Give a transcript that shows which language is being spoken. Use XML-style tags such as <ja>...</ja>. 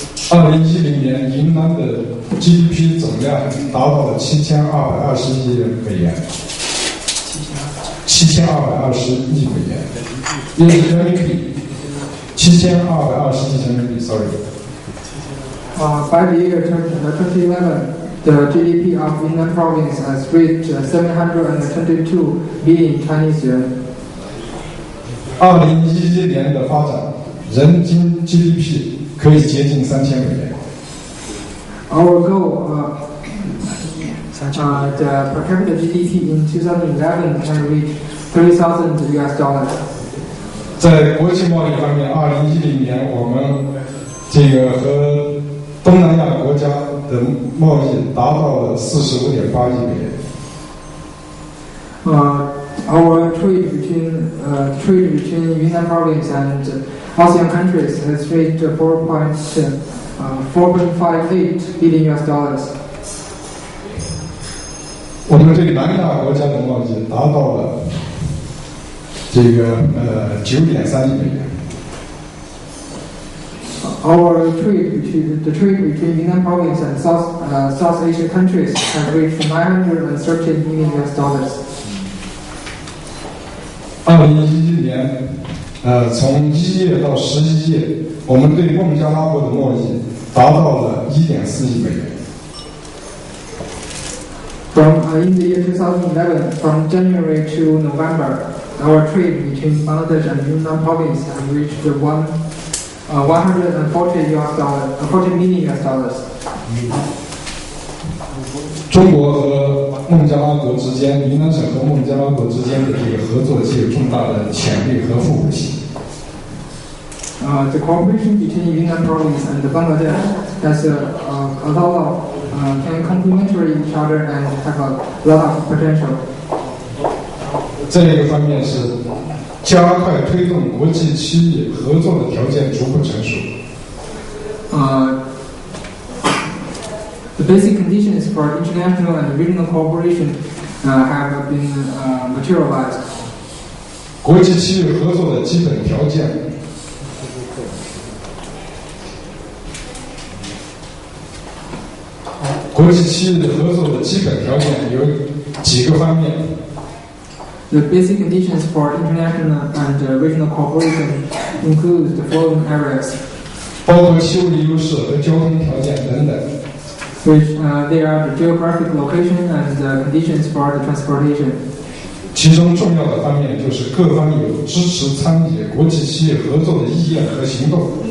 <zh>2010年，云南的 GDP 总量达到了7220亿美元，7220亿美元，也是人民币7220亿人民币 ，</zh> <en>sorry。 By the year 2011, the GDP of Yunnan province has reached 722 billion Chinese yuan.</en> <zh>2011年的发展，人均 GDP 可以接近3000美元。</zh> <en>Our goal, the per capita GDP in 2011 can reach $30,000.</en> <zh>在国际贸易方面，2010年我们和东南亚国家的贸易达到了45.8亿美元。</zh> <en>Our trade between Yunnan province and ASEAN countries has reached $4.58 billion.</en> <zh>我们对南亚国家的贸易达到了9.3亿美元。</zh> <en>Our trade between Yunnan province and South Asia countries has reached $913 million.</en> <zh>2011年，从1月到11月，我们对孟加拉国的贸易达到了1.4亿美元。</zh> <en>In the year 2011, from January to November, our trade between Bangladesh and Yunnan province has reached $140 million.</en> <zh>中国和孟加拉国之间，云南省和孟加拉国之间的合作具有重大的潜力和互补性。</zh> <en>The cooperation between Yunnan province and Bangladesh has a lot of can complementary each other and have a lot of potential.</en> <zh>这一个方面是加快推动国际区域合作的条件逐步成熟。</zh> <en>The basic conditions for international and regional cooperation have been materialized.</en> <zh>国际区域合作的基本条件，国际区域合作的基本条件有几个方面。</zh> <en>The basic conditions for international and regional cooperation include the following areas.</en> <zh>包括气物优势和交通条件等等。</zh> <en>Which they are the geographic location and the conditions for the transportation.</en> <zh>其中重要的方面就是各方有支持参与国际区域合作的意愿和行动。</zh>